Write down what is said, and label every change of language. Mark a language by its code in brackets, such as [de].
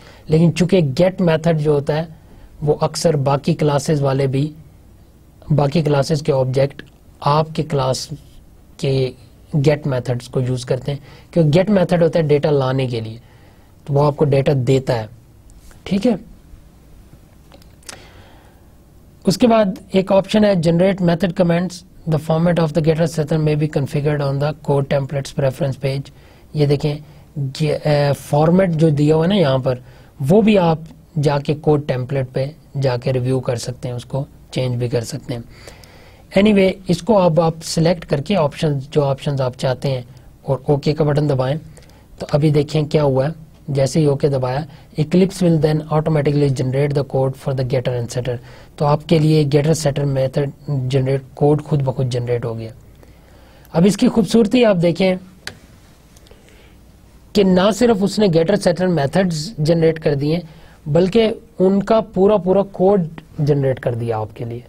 [ur] لیکن چونکہ get method جو ہوتا ہے وہ اکثر باقی کلاسز والے بھی, باقی کلاسز کے آبجیکٹ آپ کے کلاس کے گیٹ میتھڈز کو یوز کرتے ہیں, کیونکہ گیٹ میتھڈ ہوتا ہے ڈیٹا لانے کے لیے, تو وہ آپ کو ڈیٹا دیتا ہے. ٹھیک ہے. اس کے بعد ایک آپشن ہے generate method comments. [en] The format of the getter setter may be configured on the code templates preference page. [ur] یہ دیکھیں فارمیٹ جو دیا ہوا ہے نا یہاں پر, وہ بھی آپ جا کے کوڈ ٹیمپلیٹ پہ جا کے ریویو کر سکتے ہیں, اس کو چینج بھی کر سکتے ہیں. اینی وے اس کو اب آپ سلیکٹ کر کے جو آپشنز آپ چاہتے ہیں اور اوکے کا بٹن دبائیں. تو ابھی دیکھیں کیا ہوا ہے, جیسے ہی okay دبایا [en] Eclipse will then automatically generate the code for the getter and setter. [ur] تو آپ کے لیے getter setter method generate code خود بخود جنریٹ ہو گیا. اب اس کی خوبصورتی آپ دیکھیں کہ نہ صرف اس نے getter setter میتھڈز جنریٹ کر دیے بلکہ ان کا پورا کوڈ جنریٹ کر دیا آپ کے لیے.